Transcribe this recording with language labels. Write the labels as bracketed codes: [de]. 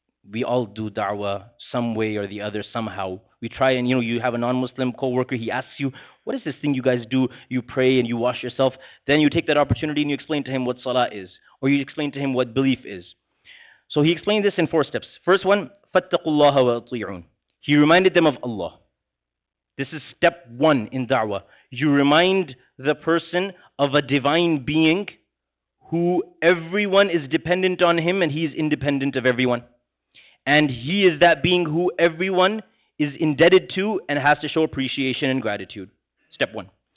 [en] We all do da'wah some way or the other somehow. We try and, you have a non-Muslim co-worker, he asks you, what is this thing you guys do? You pray and you wash yourself. Then you take that opportunity and you explain to him what salah is. Or you explain to him what belief is. So he explained this in 4 steps. First one, [ar] فَاتَّقُوا اللَّهَ وَأَطِيعُونَ. [en] He reminded them of Allah. This is step 1 in da'wah. You remind the person of a divine being who everyone is dependent on him and he is independent of everyone. And he is that being who everyone is indebted to and has to show appreciation and gratitude. Step 1.